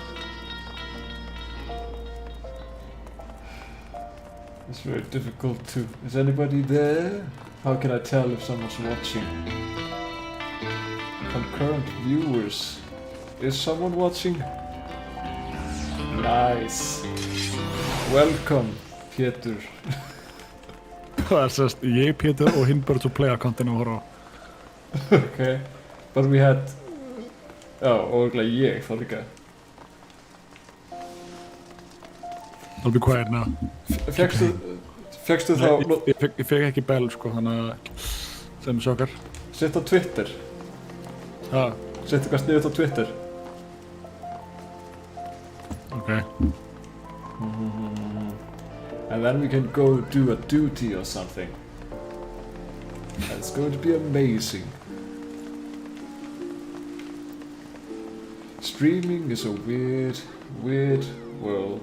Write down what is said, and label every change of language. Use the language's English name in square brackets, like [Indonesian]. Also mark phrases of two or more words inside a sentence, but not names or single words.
[English] It's very difficult to... Is anybody there? How can I tell if someone's watching? Concurrent viewers. Is someone watching? Nice. Welcome, Pétur. [Icelandic] Það sérst ég, Pétur og hinn Birds of Play akkantinu að horfa á. [English] Okay. But we had... [Icelandic] og ég þá líka. [English] I'll be quiet now. [Icelandic] Fékkstu þá... Ég fekk ekki bell sko, þannig að sem sjokkar. Sitt á Twitter. Sitt eitthvað sniðut á Twitter. [English] Okay. And then we can go do a duty or something. And it's going to be amazing. Streaming is a weird, weird world.